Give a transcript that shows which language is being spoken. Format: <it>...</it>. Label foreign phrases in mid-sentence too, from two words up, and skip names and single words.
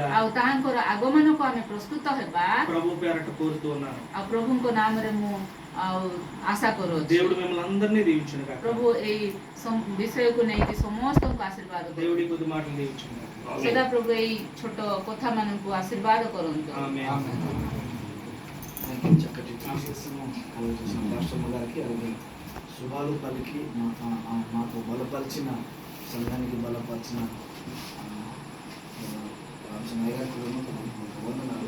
<or>ଆଉ ତାଙ୍କର ଆଗମନକୁ ଆମେ ପ୍ରସ୍ତୁତ ହେବା</or> <te>ప్రభు పేరట కోరుతూ ఉన్నాను.</te> <or>ଆଉ ପ୍ରଭୁଙ୍କ ନାମରେ ମୁଁ ଆଉ ଆଶା କରୁଅଛି</or> <te>దేవుడు మిమ్మల్ని అందరినీ దీవించును గాక.</te> <or>ପ୍ରଭୁ ଏଇ ବିଷୟକୁ ନେଇକି ସମସ୍ତଙ୍କୁ ଆଶୀର୍ବାଦ</or> <te>దేవుడి</te> <or>କରନ୍ତୁ</or> <te>కొద్ది మాటలు దీవించును గాక.</te> <or>ସଦା ପ୍ରଭୁ ଏଇ ଛୋଟ କଥା ମାନଙ୍କୁ ଆଶୀର୍ବାଦ କରନ୍ତୁ</or> <te>ఆమేన్. చక్కటి క్లాసెస్ను చేసిన రాష్ట్రమ్మ గారికి అలాగే శుభాలు పలికి మాకు బలపరిచిన సంఘానికి బలపరిచిన రామచంద్ర గారికి వందనాలు.</te>